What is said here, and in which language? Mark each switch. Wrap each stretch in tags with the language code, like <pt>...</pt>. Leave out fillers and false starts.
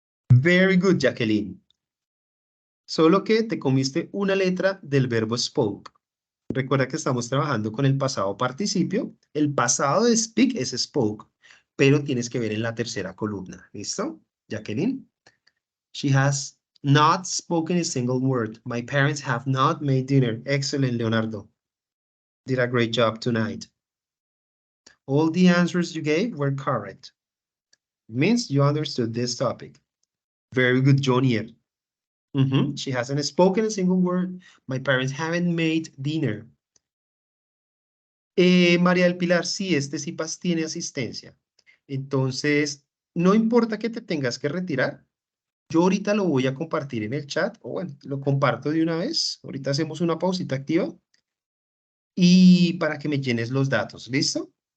<en>Very good,</en> <es>Jacqueline. Solo que te comiste una letra del verbo spoke. Recuerda que estamos trabajando con el pasado participio. El pasado de speak es spoke, pero tienes que ver en la tercera columna. ¿Listo? Jacqueline.</es> <en>She has Not spoken a single word. My parents have not made dinner. Excellent, Leonardo. Did a great job tonight. All the answers you gave were correct. It means you understood this topic. Very good, Jonier. She hasn't spoken a single word. My parents haven't made dinner.</en> <es>María del Pilar, sí, este CIPAS tiene asistencia. Entonces, no importa que te tengas que retirar. Yo ahorita lo voy a compartir en el chat, o bueno, lo comparto de una vez. Ahorita hacemos una pausita activa y para que me llenes los datos, ¿listo?</es>